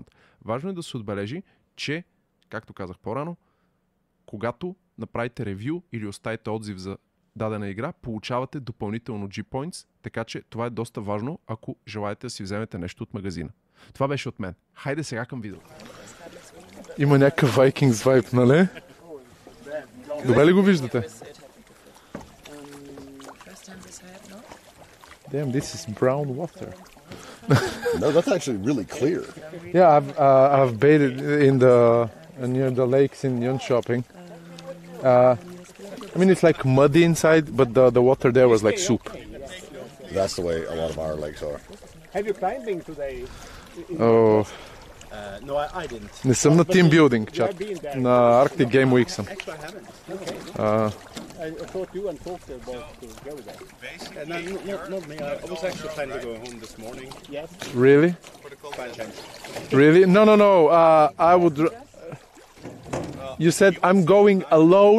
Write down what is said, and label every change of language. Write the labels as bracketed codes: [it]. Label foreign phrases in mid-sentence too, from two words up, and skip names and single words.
[bg] Важно е да се отбележи, че, както казах по-рано, когато направите ревю или оставите отзив за дадена игра, получавате допълнително G-Points, така че това е доста важно, ако желаете да си вземете нещо от магазина. Това беше от мен. Хайде сега към видеото. Има някакъв [en] Vikings vibe, [bg] нали? Добре ли го виждате? [en] Damn, this is brown water. No, that's actually really clear. Yeah, I've bathed in near the lakes in Jönköping. I mean, it's like muddy inside, but the water there was like soup. That's the way a lot of our lakes are. Have you climbing today? Oh. No, I didn't. [bg] Не съм на team-building, чат. На Arctic Game Week съм. [en] Actually, I haven't. I thought you and Talk were about to go there. Not me. I was actually planning to go home this morning. Yes. Really? By chance. Really? No. I would... You said I'm going alone.